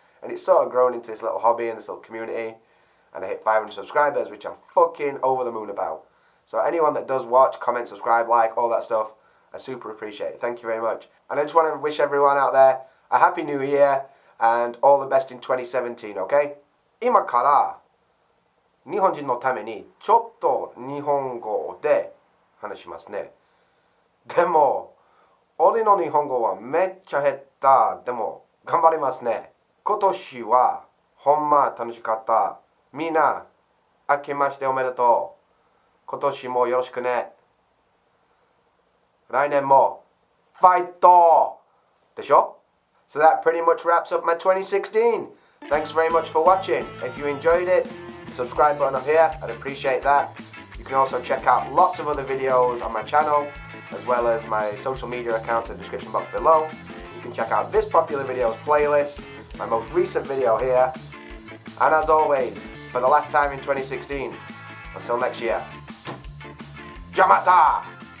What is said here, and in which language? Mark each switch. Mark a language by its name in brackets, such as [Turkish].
[English] And it's sort of grown into this little hobby and this little community. And I hit 500 subscribers, which I'm fucking over the moon about. So anyone that does watch, comment, subscribe, like, all that stuff, I super appreciate it. Thank you very much. And I just want to wish everyone out there a happy new year and all the best in 2017, okay? [Japanese] 今から日本人のためにちょっと日本語で話しますね。でも、俺の日本語はめっちゃ下手。でも、頑張りますね。今年はほんま楽しかった。みんな、明けましておめでとう。今年もよろしくね。来年もファイト [English] The show. So that pretty much wraps up my 2016. Thanks very much for watching. If you enjoyed it, subscribe button up here, I'd appreciate that. You can also check out lots of other videos on my channel, as well as my social media accounts in the description box below. You can check out this popular videos playlist, my most recent video here, and as always, for the last time in 2016, until next year, Jamata!